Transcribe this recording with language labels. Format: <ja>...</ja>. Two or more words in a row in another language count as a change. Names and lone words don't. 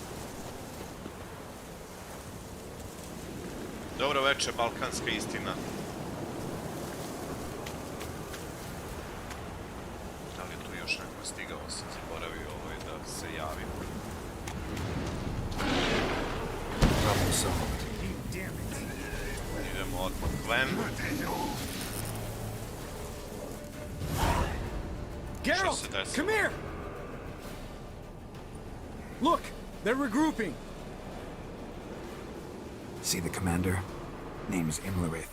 <hr>Dobro večer, balkanska istina. Da li je tu još neko stigao, sam zaboravio ovaj da se javim. Idemo odmah ven.</hr> <en>Geralt, come here! Look, they're regrouping. See the commander? Name's Imlerith.</en>